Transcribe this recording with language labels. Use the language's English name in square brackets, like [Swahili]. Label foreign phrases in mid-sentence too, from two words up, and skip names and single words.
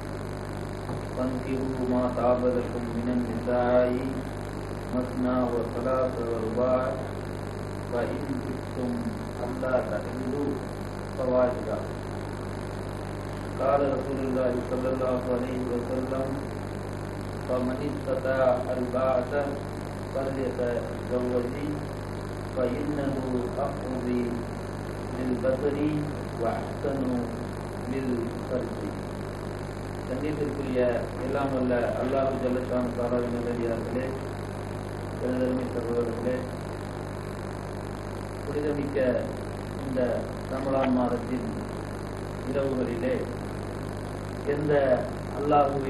[Arabic] فانكحوا ما طاب لكم من النساء مثنى وثلاث ورباع فإن خفتم ألا تعدلوا فواحدة قال رسول الله صلى الله عليه وسلم فمن استطاع الباءة فليتزوج فإنه أقرب للبصر وأحسن للفرج. [Tamil] கண்ணியத்திற்குரிய எல்லாம் வல்ல அல்லாஹ் [Arabic] جل شأنه تعالى [Tamil] நல்லடியார்களே, எனதருமை சகோதரர்களே, புனிதமிக்க இந்த ரமலான் மாதத்தின் இரவுகளிலே எந்த அல்லாஹுவை